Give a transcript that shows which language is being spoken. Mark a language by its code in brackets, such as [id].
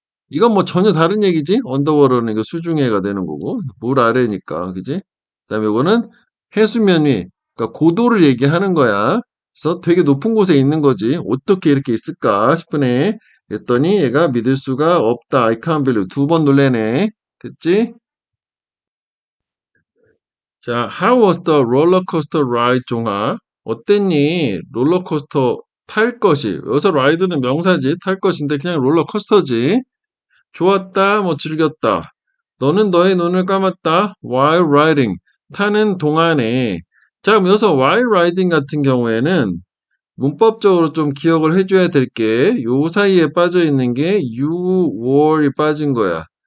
[ko] 이건 뭐 전혀 다른 얘기지? 언더워터는 이거 수중해가 되는 거고, 물 아래니까, 그지? 그다음에 이거는 해수면 위, 그러니까 고도를 얘기하는 거야. 그래서 되게 높은 곳에 있는 거지. 어떻게 이렇게 있을까 싶으네. 그랬더니 얘가 믿을 수가 없다. [en] I can't believe. [ko] 두 번 놀래네. 됐지? [en] 자, how was the roller coaster ride, 종아? [ko] 어땠니? 롤러코스터 탈 것이. 여기서 ride는 명사지. 탈 것인데 그냥 롤러코스터지. 좋았다, 뭐 즐겼다. 너는 너의 눈을 감았다. [en] while riding. [ko] 타는 동안에. 자, 그럼 여기서 [en] while riding [ko] 같은 경우에는 문법적으로 좀 기억을 해줘야 될 게, 요 사이에 빠져 있는 게 [en] you were [ko] 이 빠진 거야.